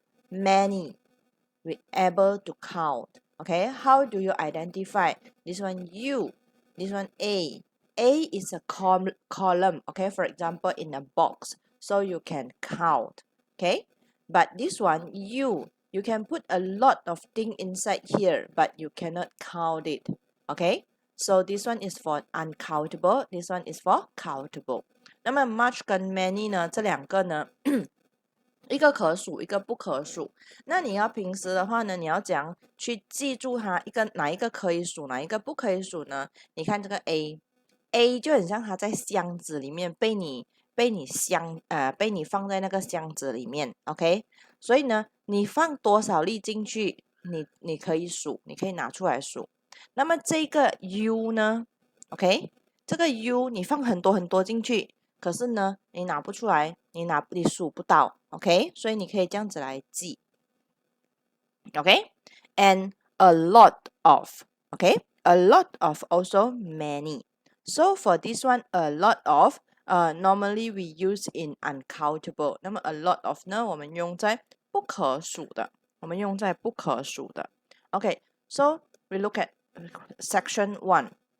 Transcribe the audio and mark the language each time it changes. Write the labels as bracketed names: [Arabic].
[English] many we able to count okay how do you identify this one U this one A is a column okay for example in a box so you can count okay but this one you can put a lot of thing inside here but you cannot count it okay so this one is for uncountable this one is for countable [Chinese] 那么 much 跟 many 呢这两个呢一个可数，一个不可数。那你要平时的话呢，你要怎样去记住它哪一个可以数，哪一个不可以数呢？你看这个 A 就很像它在箱子里面被你放在那个箱子里面，OK？所以呢，你放多少粒进去，你可以数，你可以拿出来数。那么这个 U 呢，OK？ 这个 U 你放很多很多进去，可是呢，你拿不出来，你数不到，OK？所以你可以这样子来记， [English] OK？And a lot of，OK？A lot of also many. So for this one, a lot of, normally we use in uncountable. 那么 a lot of 呢， [Chinese] 我们用在不可数的， [English] Okay, so we look at section 1.